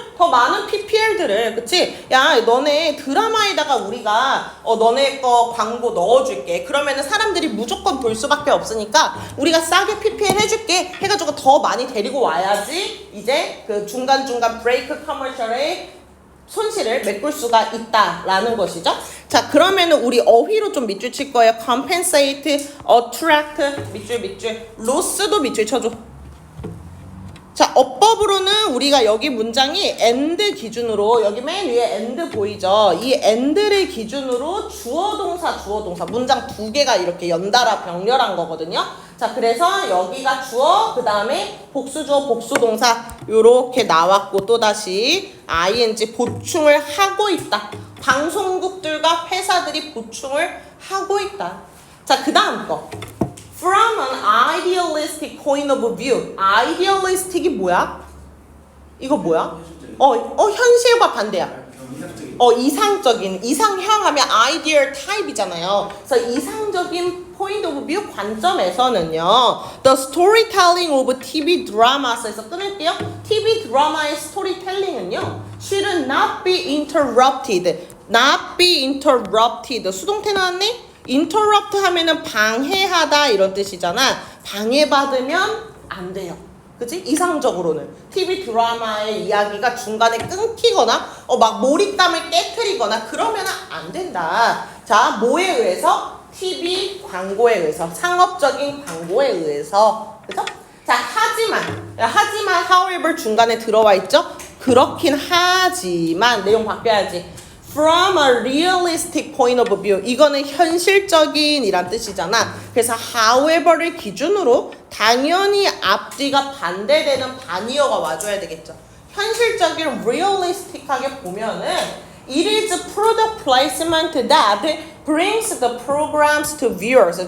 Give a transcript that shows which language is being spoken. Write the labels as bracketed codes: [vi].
[ko] 더 많은 PPL들을. 그치? 야, 너네 드라마에다가 우리가 너네 거 광고 넣어줄게. 그러면은 사람들이 무조건 볼 수밖에 없으니까 우리가 싸게 PPL 해줄게 해가지고 더 많이 데리고 와야지 이제 그 중간중간 브레이크 커머셜에 손실을 메꿀 수가 있다라는 것이죠. 자, 그러면은 우리 어휘로 좀 밑줄 칠 거예요. compensate, attract, 밑줄. loss도 밑줄 쳐줘. 자, 어법으로는 우리가 여기 문장이 and 기준으로 여기 맨 위에 and 보이죠? 이 and를 기준으로 주어 동사 문장 두 개가 이렇게 연달아 병렬한 거거든요. 자, 그래서 여기가 주어, 그 다음에 복수주어, 복수동사 요렇게 나왔고 또다시 ing 보충을 하고 있다. 방송국들과 회사들이 보충을 하고 있다. 자, 그 다음 거. [en] From an idealistic point of view. [ko] idealistic이 뭐야? 이거 뭐야? 현실과 반대야. 이상적인, 이상형 하면 ideal type이잖아요. 그래서 이상적인 [en] point of view [ko] 관점에서는요. [en] The storytelling of TV dramas에서 [ko] 끊을게요. TV 드라마의 스토리텔링은요. [en] should not be interrupted. not be interrupted. [ko] 수동태 나왔네? interrupt 하면은 방해하다 이런 뜻이잖아. 방해받으면 안 돼요. 그치? 이상적으로는 TV 드라마의 이야기가 중간에 끊기거나 막 몰입감을 깨트리거나 그러면 안 된다. 자, 뭐에 의해서? TV 광고에 의해서, 상업적인 광고에 의해서. 그죠? 자, 하지만 however 중간에 들어와 있죠? 그렇긴 하지만 내용 바뀌어야지. [en] From a realistic point of view. [ko] 이거는 현실적인 이란 뜻이잖아. 그래서 however를 기준으로 당연히 앞뒤가 반대되는 반이어가 와줘야 되겠죠. 현실적인 [en] realistic하게 보면은 It is product placement that brings the programs to viewers.